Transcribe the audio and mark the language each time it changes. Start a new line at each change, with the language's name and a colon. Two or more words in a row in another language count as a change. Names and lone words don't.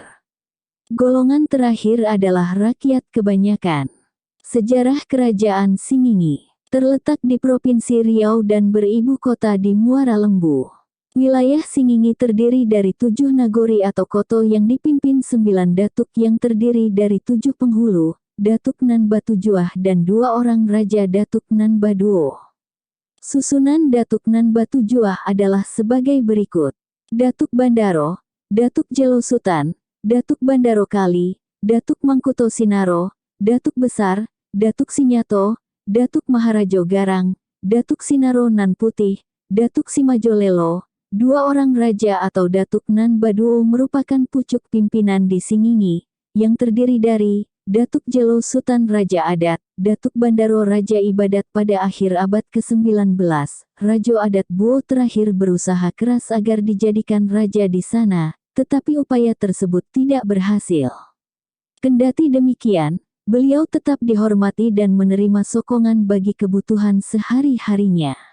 Indonesian: Golongan terakhir adalah rakyat kebanyakan. Sejarah Kerajaan Singingi terletak di Provinsi Riau dan beribu kota di Muara Lembu. Wilayah Singingi terdiri dari 7 nagori atau koto yang dipimpin 9 datuk yang terdiri dari 7 penghulu, Datuk Nan Batujuah dan 2 orang Raja Datuk Nan Baduo. Susunan Datuk Nan Batujuah adalah sebagai berikut. Datuk Bandaro, Datuk Jelo Sutan, Datuk Bandaro Kali, Datuk Mangkuto Sinaro, Datuk Besar, Datuk Sinyato, Datuk Maharajo Garang, Datuk Sinaro Nan Putih, Datuk Simajo Lelo. 2 orang raja atau Datuk Nan Baduo merupakan pucuk pimpinan di Singingi, yang terdiri dari Datuk Jelo Sutan Raja Adat, Datuk Bandaro Raja Ibadat pada akhir abad ke-19. Rajo Adat Buo terakhir berusaha keras agar dijadikan raja di sana, tetapi upaya tersebut tidak berhasil. Kendati demikian, beliau tetap dihormati dan menerima sokongan bagi kebutuhan sehari-harinya.